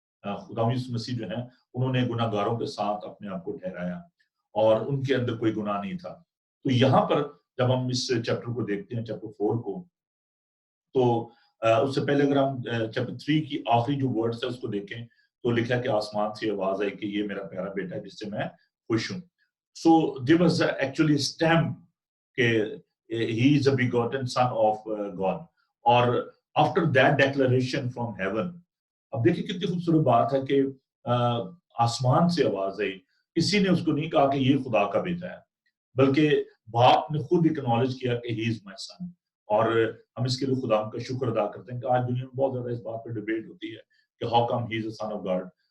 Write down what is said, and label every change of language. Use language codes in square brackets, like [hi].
[hi] खुदा यीशु मसीह जो है उन्होंने गुनाहगारों के साथ अपने आप को ठहराया और उनके अंदर कोई गुनाह नहीं था. तो यहाँ पर जब हम इस चैप्टर को देखते हैं, चैप्टर 4 को, तो उससे पहले अगर हम चैप्टर 3 की आखिरी जो वर्ड्स है उसको देखें तो लिखा है कि आसमान से आवाज आई कि ये मेरा प्यारा बेटा है जिससे मैं खुश हूं. [en] So there was actually a stamp कि he is a begotten son of God. [hi] और [en] after that declaration from heaven, [hi] अब देखिए कितनी खूबसूरत बात है कि आसमान से आवाज आई. किसी ने उसको नहीं कहा कि ये खुदा का बेटा है, बल्कि बाप ने खुद एक्नॉलेज किया कि [en] he is my son. [hi] और हम इसके लिए खुदा का शुक्र अदा करते हैं कि आज दुनिया में बहुत ज्यादा इस बात पर डिबेट होती है कि [en] how come he is a son of God.